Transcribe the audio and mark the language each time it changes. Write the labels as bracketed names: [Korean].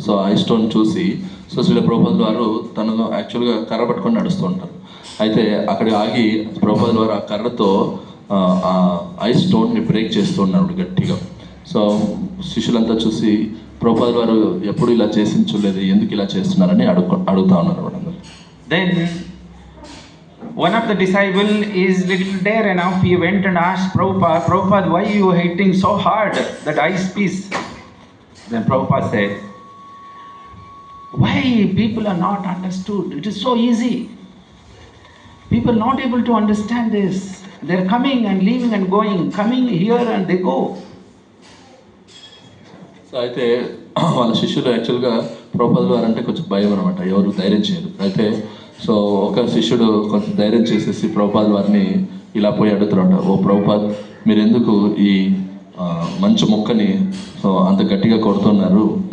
[Telugu] So ice stone చూసి so Srila ప్రభుపాదుల వారు తను యాక్చువల్గా కర్ర పట్టుకొని నడుస్తూ ఉంటారు. అయితే అక్కడ ఆగి ప్రభుపాదుల వారు ఆ కర్రతో ఆ ఐస్ స్టోన్ని బ్రేక్ చేస్తూ ఉన్నారు గట్టిగా. సో శిష్యులంతా చూసి ప్రభుపాదుల వారు ఎప్పుడు ఇలా చేసి చూడలేదు, ఎందుకు ఇలా చేస్తున్నారని అడుగుతా ఉన్నారు అనమాట. [English] Then one of the disciple is little dare enough. He went and asked Prabhupada, why you hitting so hard that ice piece? Then Prabhupada said, why people are not understood? It is so easy. People are not able to understand this. They are coming and leaving and going, coming here and they go. [Telugu] So అయితే వాళ్ళ శిష్యులు యాక్చువల్గా ప్రభుపాదుల వారు అంటే కొంచెం భయం అనమాట, ఎవరు ధైర్యం చేయరు. అయితే సో ఒక శిష్యుడు కొంచెం ధైర్యం చేసేసి ప్రభుపాదుల వారిని ఇలా పోయి అడుగుతారంట, ఓ ప్రభుపాద్, మీరు ఎందుకు ఈ మంచు మొక్కని సో అంత గట్టిగా కొడుతున్నారు?